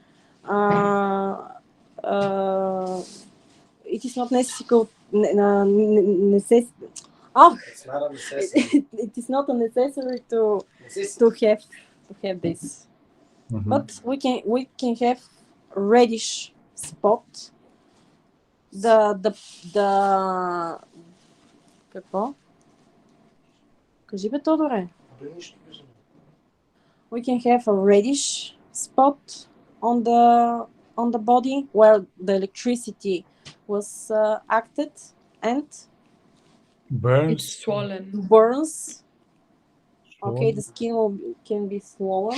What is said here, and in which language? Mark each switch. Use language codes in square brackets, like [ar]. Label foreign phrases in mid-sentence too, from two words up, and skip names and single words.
[en] It is not necessary. It's not a necessity. It is not necessary to have this. But we can have reddish spot. [bg] Какво? Кажи бе, Тодоре. [en] We can have a reddish spot on the body where the electricity was acted, and burns. It's swollen. Burns. Okay, the skin can be swollen.